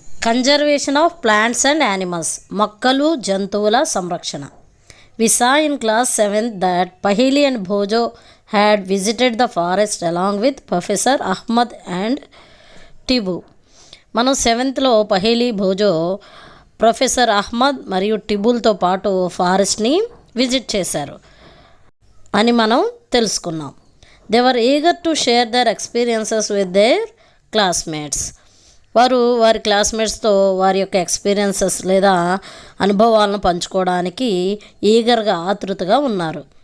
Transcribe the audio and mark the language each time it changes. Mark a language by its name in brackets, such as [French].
[English] conservation of plants and animals, [Telugu] మొక్కలు జంతువుల సంరక్షణ. [English] We saw in class 7th that Paheli and Bhojo had visited the forest along with Professor Ahmad and Tibu. [Telugu] మనం 7th పహేలీ భోజో professor Ahmed మరియు టిబుల్తో పాటు ఫారెస్ట్ని visit చేశారు అని మనం తెలుసుకున్నాం. [English] They were eager to share their experiences with their classmates. [Telugu] వారు వారి క్లాస్మేట్స్తో వారి యొక్క ఎక్స్పీరియన్సెస్ లేదా అనుభవాలను పంచుకోవడానికి ఈగర్గా ఆతృతగా ఉన్నారు.